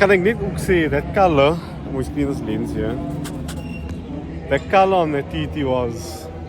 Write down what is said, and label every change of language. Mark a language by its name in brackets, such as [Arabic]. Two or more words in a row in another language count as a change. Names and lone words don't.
[Afrikaans] Kan ek net ook sê [English] that color, [Afrikaans] moet jy [English] clean this lens here. That color on the TT was